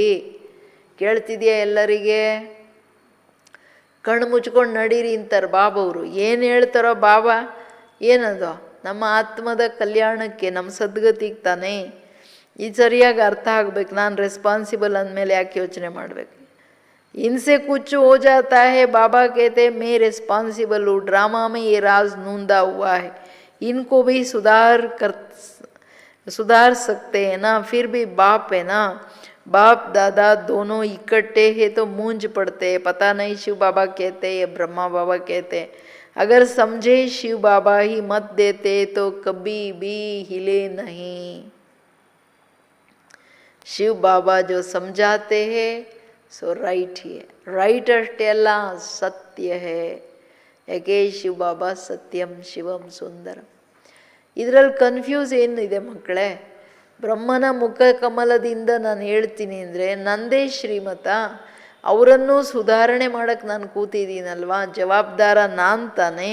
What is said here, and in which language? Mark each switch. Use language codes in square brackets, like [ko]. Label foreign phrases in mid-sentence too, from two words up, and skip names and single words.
[kn] ಕೇಳ್ತಿದ್ಯಾ ಎಲ್ಲರಿಗೆ? ಕಣ್ಣು ಮುಚ್ಕೊಂಡು ನಡೀರಿ ಅಂತಾರೆ ಬಾಬವರು. ಏನು ಹೇಳ್ತಾರೋ ಬಾಬಾ, ಏನದು ನಮ್ಮ ಆತ್ಮದ ಕಲ್ಯಾಣಕ್ಕೆ, ನಮ್ಮ ಸದ್ಗತಿಗೆ ತಾನೇ. ಇದು ಸರಿಯಾಗಿ ಅರ್ಥ ಆಗಬೇಕು. ನಾನು ರೆಸ್ಪಾನ್ಸಿಬಲ್ ಅಂದಮೇಲೆ ಯಾಕೆ ಯೋಚನೆ ಮಾಡಬೇಕು? [hi] इनसे कुछ हो जाता है, बाबा कहते हैं मैं रिस्पॉन्सिबल हूँ, ड्रामा में ये राज नूंदा हुआ है, इनको भी सुधार सकते हैं ना. फिर भी बाप है ना, बाप दादा दोनों इकट्ठे हैं तो मूंज पड़ते हैं. पता नहीं शिव बाबा कहते हैं ब्रह्मा बाबा कहते हैं. अगर समझे शिव बाबा ही मत देते तो कभी भी हिले नहीं. शिव बाबा जो समझाते हैं सो राइट ही है. [kn] राइट ಅಷ್ಟೇ ಅಲ್ಲ, [hi] सत्य है. [kn] ಯಾಕೆ ಶಿವ ಬಾಬಾ [sa] सत्यं शिवं सुन्दरम्. [kn] ಇದರಲ್ಲಿ ಕನ್ಫ್ಯೂಸ್ ಏನಿದೆ ಮಕ್ಕಳೇ? ಬ್ರಹ್ಮನ ಮುಖ ಕಮಲದಿಂದ ನಾನು ಹೇಳ್ತೀನಿ ಅಂದರೆ ನಂದೇ ಶ್ರೀಮತ, ಅವರನ್ನು ಸುಧಾರಣೆ ಮಾಡೋಕ್ಕೆ ನಾನು ಕೂತಿದ್ದೀನಲ್ವಾ, ಜವಾಬ್ದಾರ ನಾನು ತಾನೇ.